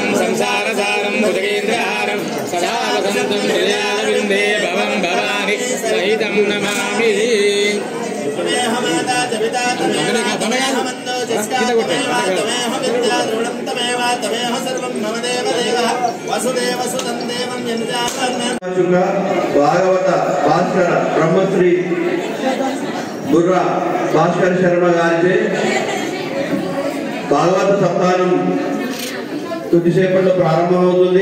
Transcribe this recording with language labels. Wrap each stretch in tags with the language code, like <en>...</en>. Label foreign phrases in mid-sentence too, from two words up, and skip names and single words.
<sa>संसारसारं भुजगेन्द्रहारं सदा वसन्तं हृदयारविन्दे भवं भवानि सहितं नमामि।</sa> <te>భాగవత భాస్కర బ్రహ్మశ్రీ బుర్రా భాస్కర శర్మ గారిచే భాగవత సప్తాహం కొద్దిసేపట్లో ప్రారంభమవుతుంది.</te>